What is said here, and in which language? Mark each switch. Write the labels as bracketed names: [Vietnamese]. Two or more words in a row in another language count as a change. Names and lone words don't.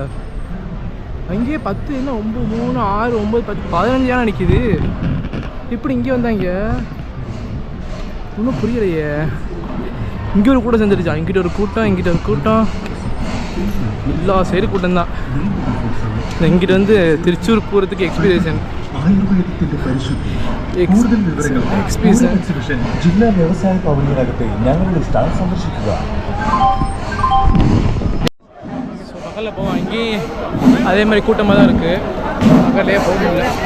[Tamil] அங்கேயே 10 என்ன 9 3 6 9 10 15 யானை நிற்கிது. இப்படி இங்கே வந்தாங்க ஒன்றும் புரியலையே. இங்கே ஒரு கூட்டம் சேர்ந்துருச்சா, இங்கிட்ட ஒரு கூட்டம், இங்கிட்ட ஒரு கூட்டம், எல்லா சைடு கூட்டம் தான். இங்கிட்ட வந்து திருச்சூர் போகிறதுக்கு எக்ஸ்பீரியன் [Malayalam] ജില്ലാ വ്യവസായ ഭവനിനകത്തെ ഞങ്ങളുടെ സ്റ്റാൾ സന്ദർശിക്കുക. [Tamil] பக்கத்தில் போவோம். அங்கேயும் அதே மாதிரி கூட்டமாக தான் இருக்குது. பக்கத்துலேயே போக முடியல.